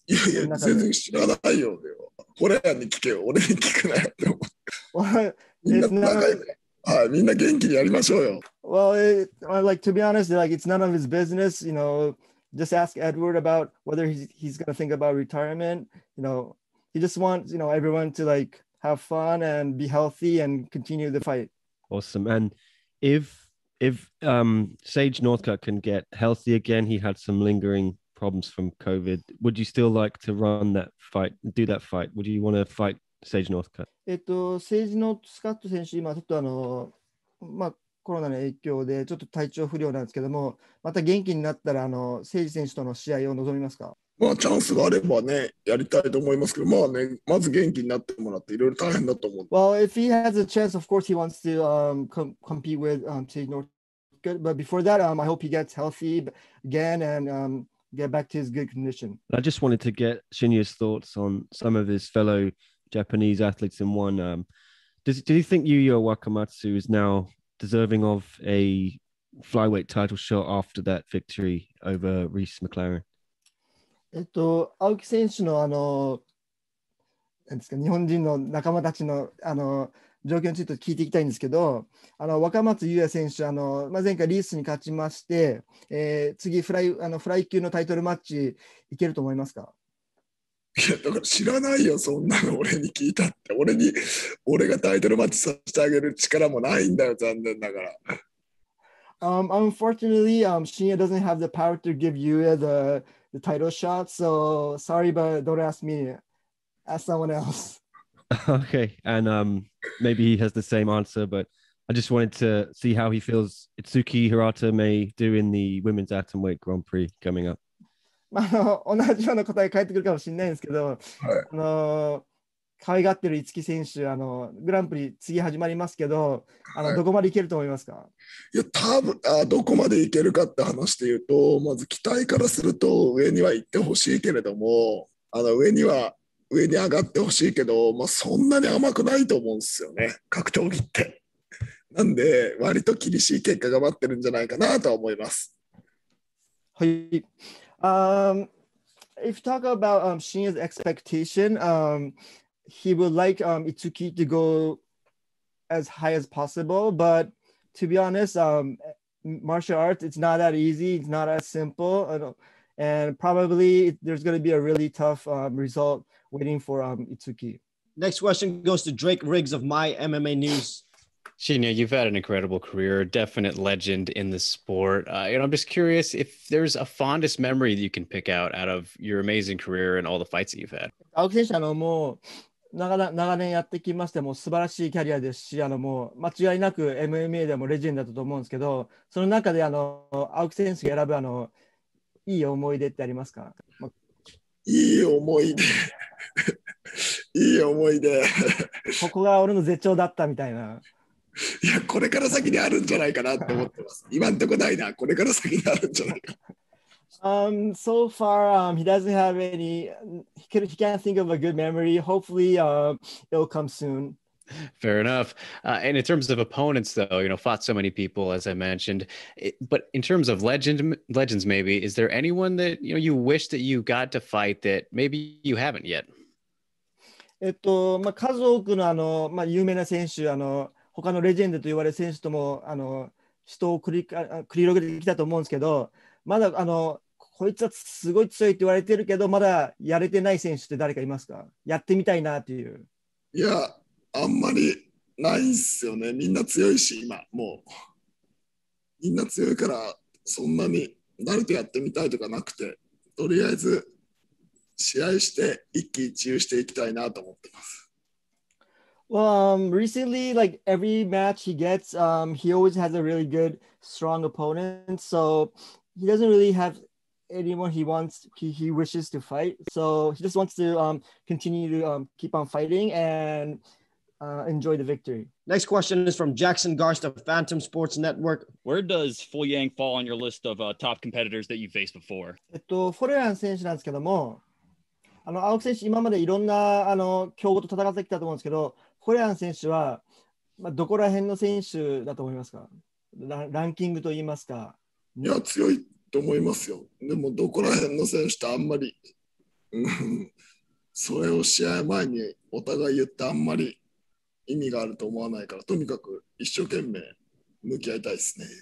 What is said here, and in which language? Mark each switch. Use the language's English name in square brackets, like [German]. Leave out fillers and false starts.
[Japanese] いやいや、全然知らないよ。ホレアンに聞けよ。俺に聞くなよって思って。みんな仲良く。はい、みんな元気にやりましょうよ。 [English] Well, like to be honest, like it's none of his business. Just ask Edward about whether he's gonna think about retirement. He just wants everyone to like have fun and be healthy and continue the fight. Awesome. And if Sage Northcutt can get healthy again, he had some lingering problems from COVID. Would you still like to run that fight, do that fight? Would you want to fight Sage Northcutt? [Japanese] セージノートスカット選手、今ちょっとコロナの影響でちょっと体調不良なんですけども、また元気になったらセージ選手との試合を望みますか？チャンスがあればね、やりたいと思いますけど、まず元気になってもらっていろいろ大変だと思う。 [English] Well, if he has a chance, of course he wants to compete with Sage Northcutt, but before that, I hope he gets healthy again and get back to his good condition. I just wanted to get Shinya's thoughts on some of his fellow Japanese athletes in one. Do you think Yuya Wakamatsu is now deserving of a flyweight title shot after that victory over Reese McLaren? [Japanese] 青木選手のなんですか、日本人の仲間たちの状況について聞いていきたいんですけど、若松優也選手前回リースに勝ちまして、次フライ級のタイトルマッチいけると思いますか？いやだから知らないよ、そんなの俺に聞いたって。俺がタイトルマッチさせてあげる力もないんだよ、残念ながら。 [English] Unfortunately, Shinya doesn't have the power to give Yuya the title shot, so sorry, but don't ask me. Ask someone else. Okay, and maybe he has the same answer, but I just wanted to see how he feels Itsuki Hirata may do in the women's atomweight Grand Prix coming up. [Japanese] 同じような答え返ってくるかもしれないんですけど、はい可愛がってる五木選手、グランプリ次始まりますけど、どこまでいけると思いますか？いや、多分どこまでいけるかって話で言うと、まず期待からすると上には行ってほしいけれども、上に上がってほしいけど、そんなに甘くないと思うんですよね、格闘技って。なんで、割と厳しい結果が待ってるんじゃないかなとは思います。はい。 [English] If you talk about Shinya's expectation, he would like Itsuki to go as high as possible, but to be honest, martial arts, it's not that easy, it's not as simple, and probably there's going to be a really tough result waiting for Itsuki. Next question goes to Drake Riggs of My MMA News. Shinya, you've had an incredible career, definite legend in the sport. I'm just curious if there's a fondest memory that you can pick out of your amazing career and all the fights that you've had. [Japanese] 青木選手、もう長年やってきまして、もう素晴らしいキャリアですし、もう間違いなく MMA でもレジェンドだと思うんですけど、その中で青木選手が選ぶいい思い出ってありますか？いい思い出。いい思い出。ここが俺の絶頂だったみたいな。いや、これから先にあるんじゃないかなって思ってます。今んとこないな、これから先にあるんじゃないか。 [English] So far, he doesn't have any. He can't think of a good memory. Hopefully, it'll come soon. Fair enough. And in terms of opponents, though, fought so many people, as I mentioned. But in terms of legends, maybe, is there anyone that you wish that you got to fight that maybe you haven't yet? [Japanese] 数多くの有名な選手、他のレジェンドと言われる選手とも人を繰り広げてきたと思うんですけど、まだこいつはすごい強いって言われてるけど、まだやれてない選手って誰かいますか？やってみたいなっていう。いや、あんまりないっすよね。みんな強いし、今、もう。みんな強いから、そんなに誰とやってみたいとかなくて、とりあえず試合して一喜一憂していきたいなと思ってます。 [English] Well, recently, like every match he gets, he always has a really good, strong opponent. So he doesn't really have anyone he wishes to fight. So he just wants to continue to keep on fighting and enjoy the victory. Next question is from Jackson Garst of Phantom Sports Network. Where does Fu Yang fall on your list of top competitors that you faced before? [Japanese] フォレアン選手なんですけども、青木選手、今までいろんな強豪と戦ってきたと思うんですけど、フォレアン選手は、どこら辺の選手だと思いますか？ランキングといいますか。いや、強いと思いますよ。でも、どこら辺の選手とあんまり、それを試合前にお互い言ってあんまり意味があると思わないから、とにかく一生懸命向き合いたいですね。